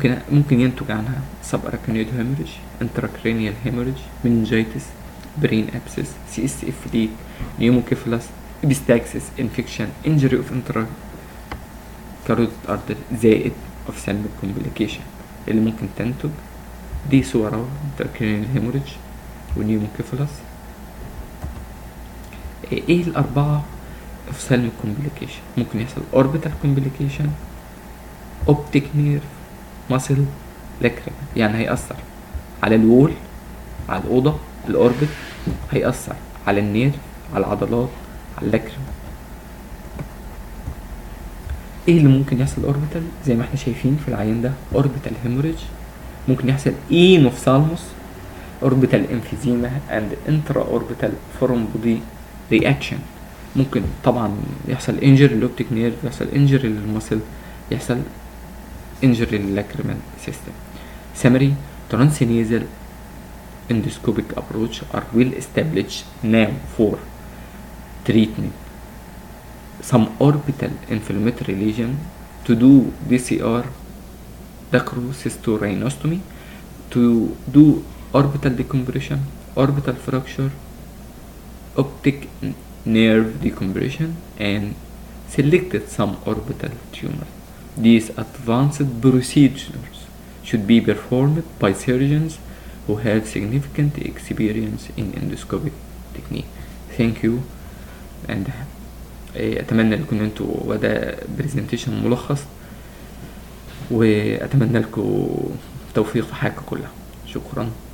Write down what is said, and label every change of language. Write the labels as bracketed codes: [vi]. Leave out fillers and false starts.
[ar] ممكن ينتج عنها [en] subarachnoid hemorrhage, intracranial hemorrhage, meningitis, brain abscess, CSF leak, pneumocephalus, epistaxis, infection, injury of intracarotid artery زائد ophthalmic complication [ar] اللي ممكن تنتج دي صورة [en] intracranial hemorrhage ونيوموكيفالس. [ar] ايه الاربعة [en] ophthalmic complication؟ [ar] ممكن يحصل [en] orbital complication, optic nerve, muscle, lacrimal، [ar] يعني هيأثر على الوول، على الأوضة، الأوربت، هيأثر على النيرف، على العضلات، على اللاكريمال. ايه اللي ممكن يحصل اوربيتال؟ زي ما احنا شايفين في العيان ده اوربيتال هيموريج، ممكن يحصل انوفثالموس، اوربيتال امفيزيما اند انترا اوربيتال فورم بودي رياكشن. ممكن طبعا يحصل انجري للاوبتيك نيرف، يحصل انجري للمسل، يحصل [en] injury lacrimal system. Summary: transnasal endoscopic approach are well established now for treatment some orbital inflammatory lesion, to do DCR, dacrocystorhinostomy, to do orbital decompression, orbital fracture, optic nerve decompression, and selected some orbital tumor. These advanced procedures should be performed by surgeons who have significant experience in endoscopic technique. Thank you, and [ar] اتمنى لكم انتوا وده بريزنتيشن ملخص، واتمنى لكم توفيق في حياتكم كلها. شكرا.